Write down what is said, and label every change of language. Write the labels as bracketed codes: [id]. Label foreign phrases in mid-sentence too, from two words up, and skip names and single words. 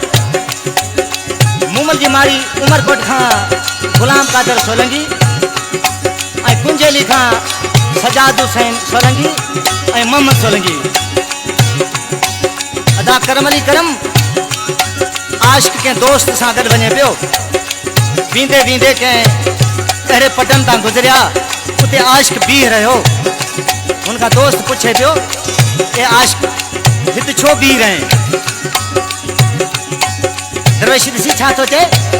[sd] मूमल जी मारी उमरकोट खां गुलाम कादर सोलंकी ऐं कुंजेली खां सजाद हुसैन सोलंकी ऐं मोहम्मद सोलंकी। अदा करम अली करम आशिक के दोस्त सां गॾु वञे पियो वींदे वींदे कंहिं अहिड़े पटन तां गुज़रिया उते आशिक बीह रहियो। उनका दोस्त पूछे पियो ए आशिक हिते छो बीह रहे दरवेश ॾिसी छा थो चए